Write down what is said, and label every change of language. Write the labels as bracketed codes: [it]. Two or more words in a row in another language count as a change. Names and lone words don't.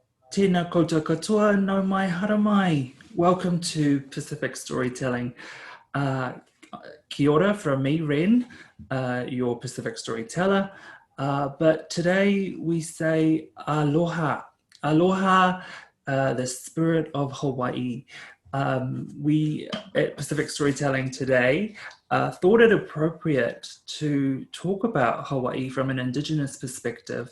[mi] Tēnā koutou katoa, no mai haramai. [en] Welcome to Pacific Storytelling. [mi] Kia ora [en] from me, Ren, your Pacific storyteller. But today we say aloha. Aloha, the spirit of Hawaii. We at Pacific Storytelling today thought it appropriate to talk about Hawaii from an indigenous perspective.